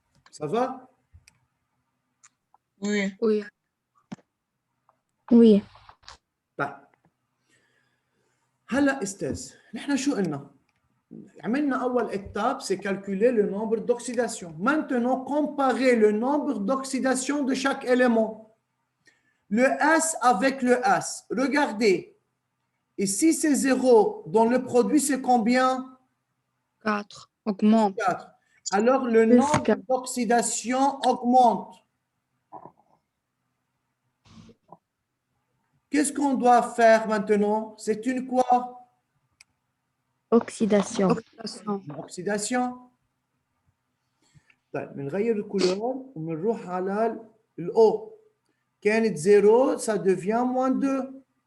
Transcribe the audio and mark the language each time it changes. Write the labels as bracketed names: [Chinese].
[French] Ça va? Oui. Oui. Oui. [Arabic] طيب هلا استاذ نحن شو قلنا؟ عملنا اول étape c'est calculer le nombre d'oxydation. [French] Maintenant comparer le nombre d'oxydation de chaque élément. Le S avec le S. Regardez. Ici c'est 0. Dans le produit c'est combien? 4. Augmente. 4. Alors le Plus nombre 4. d'oxydation augmente. Qu'est-ce qu'on doit faire maintenant? C'est une quoi? Oxydation. Oxydation. Une oxydation. [Arabic] طيب بنغير الكولور وبنروح على الأو. [French] كانت 0, ça devient moins 2.